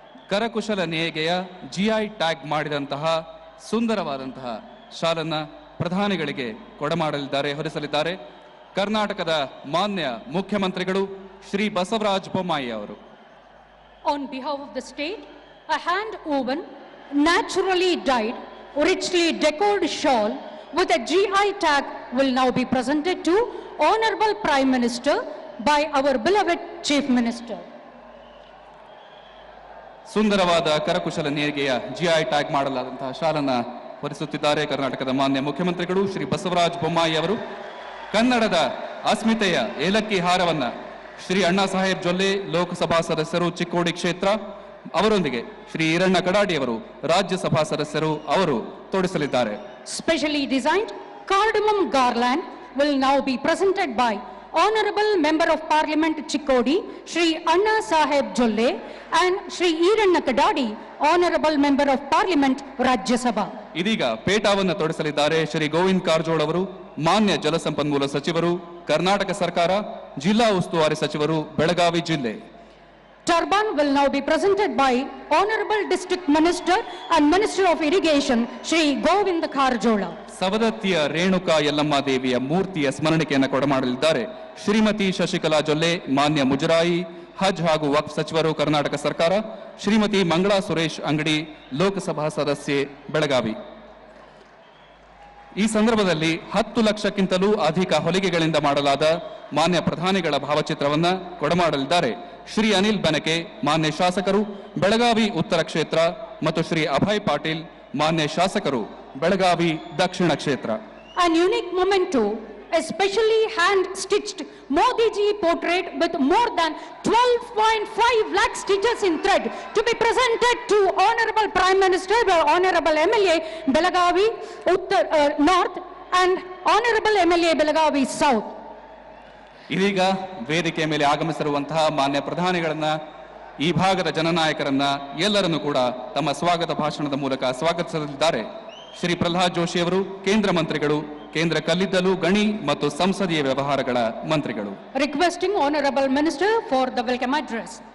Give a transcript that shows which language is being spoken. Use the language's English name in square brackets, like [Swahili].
[Kannada] ಕರಕುಶಲ ನೇಯ್ಗೆಯ GI tag ಮಾಡಿದಂತಹ ಸುಂದರವಾದಂತಹ ಶಾಲನ್ನ ಪ್ರಧಾನಿಗಳಿಗೆ ಕೊಡಮಾಡಲಿದ್ದಾರೆ, ಹೊರಿಸಲಿದ್ದಾರೆ ಕರ್ನಾಟಕದ ಮಾನ್ಯ ಮುಖ್ಯಮಂತ್ರಿಗಳು ಶ್ರೀ ಬಸವರಾಜ ಬೊಮ್ಮಾಯಿ ಅವರು. [English] On behalf of the state, a hand-woven, naturally dyed, richly decorated shawl with a GI tag will now be presented to Honorable Prime Minister by our beloved Chief Minister. [Kannada] ಸುಂದರವಾದ ಕರಕುಶಲ ನೇಯ್ಗೆಯ GI tag ಮಾಡಲಾದಂತಹ ಶಾಲನ್ನ ಹೊರಿಸುತ್ತಿದ್ದಾರೆ ಕರ್ನಾಟಕದ ಮಾನ್ಯ ಮುಖ್ಯಮಂತ್ರಿಗಳು ಶ್ರೀ ಬಸವರಾಜ ಬೊಮ್ಮಾಯಿ ಅವರು. ಕನ್ನಡದ ಅಸ್ಮಿತೆಯ ಏಲಕ್ಕಿ ಹಾರವನ್ನ ಶ್ರೀ ಅಣ್ಣಾ ಸಾಹೇಬ್ ಜೊಲ್ಲೆ ಲೋಕಸಭಾ ಸದಸ್ಯರು ಚಿಕ್ಕೋಡಿ ಕ್ಷೇತ್ರ ಅವರೊಂದಿಗೆ ಶ್ರೀ ಈರಣ್ಣ ಕಡಾಡಿಯವರು ರಾಜ್ಯಸಭಾ ಸದಸ್ಯರು ಅವರು ತೊಡಿಸಲಿದ್ದಾರೆ. [English] Specially designed cardamom garland will now be presented by Honorable Member of Parliament Chikkodi, Shri Anna Saheb Jolle, and Shri Iranna Kadadi, Honorable Member of Parliament Rajya Sabha. [Kannada] ಇದೀಗ ಪೇಟಾವನ್ನು ತೊಡಿಸಲಿದ್ದಾರೆ ಶ್ರೀ ಗೋವಿಂದ್ ಕಾರಜೋಳ ಅವರು, ಮಾನ್ಯ ಜಲಸಂಪನ್ಮೂಲ ಸಚಿವರು, ಕರ್ನಾಟಕ ಸರ್ಕಾರ, ಜಿಲ್ಲಾ ಉಸ್ತುವಾರಿ ಸಚಿವರು, ಬೆಳಗಾವಿ ಜಿಲ್ಲೆ. [English] Turban will now be presented by Honorable District Minister and Minister of Irrigation, Shri Govind Karjola. [Kannada] ಸವದತ್ತಿಯ Renuka Yellamma ದೇವಿಯ ಮೂರ್ತಿಯ ಸ್ಮರಣಿಕೆಯನ್ನು ಕೊಡಮಾಡಲಿದ್ದಾರೆ ಶ್ರೀಮತಿ ಶಶಿಕಲಾ ಜೊಲ್ಲೆ, ಮಾನ್ಯ ಮುಜರಾಯಿ, ಹಜ್ ಹಾಗೂ ವಕ್ಫ್ ಸಚಿವರು, ಕರ್ನಾಟಕ ಸರ್ಕಾರ, ಶ್ರೀಮತಿ ಮಂಗಳಾ ಸುರೇಶ್ ಅಂಗಡಿ, ಲೋಕಸಭಾ ಸದಸ್ಯೆ, ಬೆಳಗಾವಿ. ಈ ಸಂದರ್ಭದಲ್ಲಿ 10 ಲಕ್ಷಕ್ಕಿಂತಲೂ ಅಧಿಕ ಹೊಲಿಗೆಗಳಿಂದ ಮಾಡಲಾದ ಮಾನ್ಯ ಪ್ರಧಾನಿಗಳ ಭಾವಚಿತ್ರವನ್ನ ಕೊಡಮಾಡಲಿದ್ದಾರೆ ಶ್ರೀ ಅನಿಲ್ ಬೆನಕೆ, ಮಾನ್ಯ ಶಾಸಕರು, ಬೆಳಗಾವಿ ಉತ್ತರ ಕ್ಷೇತ್ರ, ಮತ್ತು ಶ್ರೀ ಅಭಯ್ ಪಾಟೀಲ್, ಮಾನ್ಯ ಶಾಸಕರು, ಬೆಳಗಾವಿ ದಕ್ಷಿಣ ಕ್ಷೇತ್ರ. [English] An unique memento, a specially hand-stitched Modi ji portrait with more than 12.5 lakh stitches in thread to be presented to Honorable Prime Minister, Honorable MLA Belagavi North and Honorable MLA Belagavi South. [Kannada] ಇದೀಗ ವೇದಿಕೆಯ ಮೇಲೆ ಆಗಮಿಸಿರುವಂತಹ ಮಾನ್ಯ ಪ್ರಧಾನಿಗಳನ್ನ, ಈ ಭಾಗದ ಜನನಾಯಕರನ್ನ ಎಲ್ಲರನ್ನೂ ಕೂಡ ತಮ್ಮ ಸ್ವಾಗತ ಭಾಷಣದ ಮೂಲಕ ಸ್ವಾಗತಿಸಲಿದ್ದಾರೆ ಶ್ರೀ ಪ್ರಹ್ಲಾದ್ ಜೋಶಿ ಅವರು, ಕೇಂದ್ರ ಮಂತ್ರಿಗಳು, ಕೇಂದ್ರ ಕಲ್ಲಿದ್ದಲು, ಗಣಿ ಮತ್ತು ಸಂಸದೀಯ ವ್ಯವಹಾರಗಳ ಮಂತ್ರಿಗಳು. [English] Requesting Honorable Minister for the welcome address.